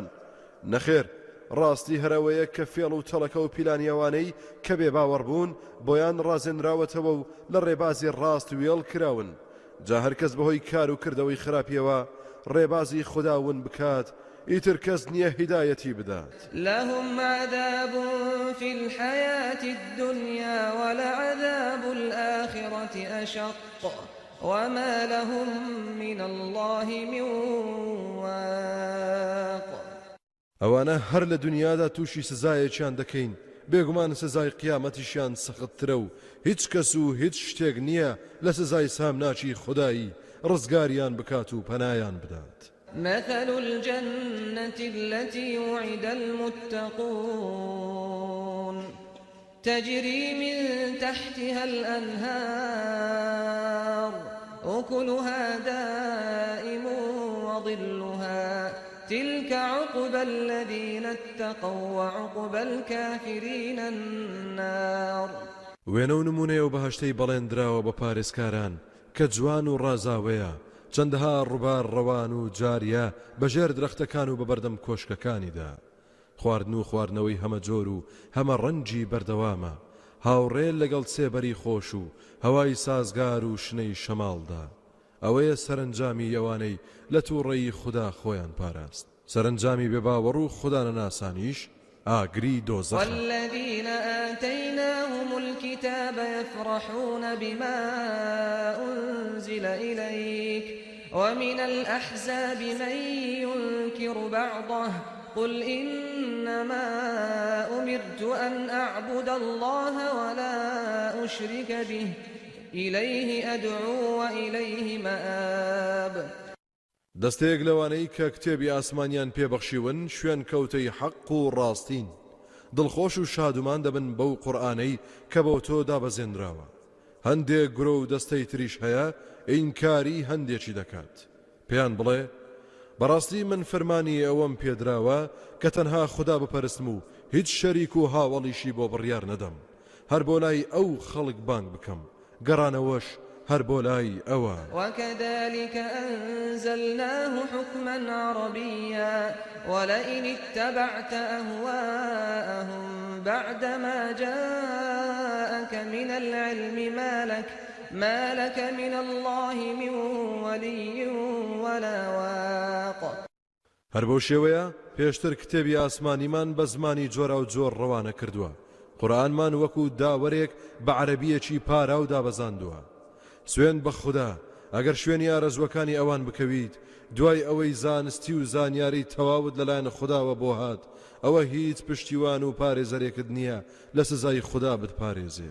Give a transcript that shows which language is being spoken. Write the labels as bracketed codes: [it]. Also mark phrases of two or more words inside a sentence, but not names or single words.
[ckb] نەخێر ڕاستی هەرەوەیە کە فێڵ و تەڵەکە و پیلانیەوانەی کە بێ باوەڕ بوون بۆیان ڕازێنراوەتەوە و لە ڕێبازی ڕاست وێڵ کراون. جا هەرکەس بەهۆی کار و کردەوەی خراپیەوە ڕێبازی خودداون بکات ئیتر کەس نییە هیدایەتی بدات. [ar] لهم عذاب في الحياة الدنيا ولعذاب الآخرة أشق وما لهم من الله من واق. [ckb] ئەوانە هەر لە دنیادا تووشی سزایەکیان دەکەین بێگومان سزای قیامەتیشیان سەختترە و هیچ کەس و هیچ شتێک نییە لە سزای سامناچی خودایی ڕزگاریان بکات و پەنایان بدات. [ar] مثل الجنة التي وعد المتقون تجري من تحتها الأنهار أكلها دائم وظلها تلك عقبى الذين اتقوا وعقبى الكافرين النار. [ckb] وێنە و نمونەیە و بەهەشتەی بەڵێندراوە بە پارێزکاران کە جوان و ڕازاوەیە چەندەها ڕووبار ڕەوان و جاریە بەژێر درەختەکان و بە بەردەم کۆشکەکانیدا خواردن و خواردنەوەی هەمە جۆر و هەمە ڕەنجی بەردەوامە هاوڕێ لەگەڵ سێبەری خۆش و هەوای سازگار و شنەی شەماڵدا. ئەوەیە سەرنجامی ئەوانەی لە تووڕێی خوددا خۆیان پاراست. سەرنجامی بێباوەڕ و خوددا نەناسانیش ئاگری دۆزەخە. [ar] والذين آتيناهم الكتاب يفرحون بما أنزل إليك ومن الأحزاب من ينكر بعضه قل إنما أمرت أن أعبد الله ولا أشرك به إليه أدعو وإليه مآب. [ckb] دەستەیەک لەوانەی کە کتێبی ئاسمانیان پێبەخشیون شوێن کەوتەی حەق و ڕاستین دڵخۆش و شادومان دەبن بەو قورئانەی کە بەو تۆ دابەزێنراوە هەندێک گرۆ و دەستەی تریش هەیە ئینکاری هەندێکی دەکات پێیان بڵێ بەڕاستی من فەرمانی ئەوەم پێدراوە کە تەنها خوددا بپەرستم و هیچ شەریک و هاوڵیشی بۆ بڕیار نەدەم هەر بۆ لای ئەو خەڵک بانگ بکەم گەڕانەوەش هەر بۆ لای ئەوە [ar] وكذلك أنزلناه حكما عربيا ولئن اتبعت أهواءهم بعدما جاءك من العلم ما لك من الله من ولي ولا واق [ckb] هەر بەو شێوەیە پێشتر کتێبی ئاسمانیمان بە زمانی جۆرا و جۆر ڕەوانە کردووە قورئانمان وەکو داوەرێک بە عەرەبیەکی پارا و دابەزاندووە سوێن بە خوددا ئەگەر شوێنی ئارەزوەکانی ئەوان بکەویت دوای ئەوەی زانستی و زانیاری تەواوت لەلایەن خودداوە بۆ هات ئەوە هیچ پشتیوان و پارێزەرێکت نییە لە سزای خوددا بتپارێزێت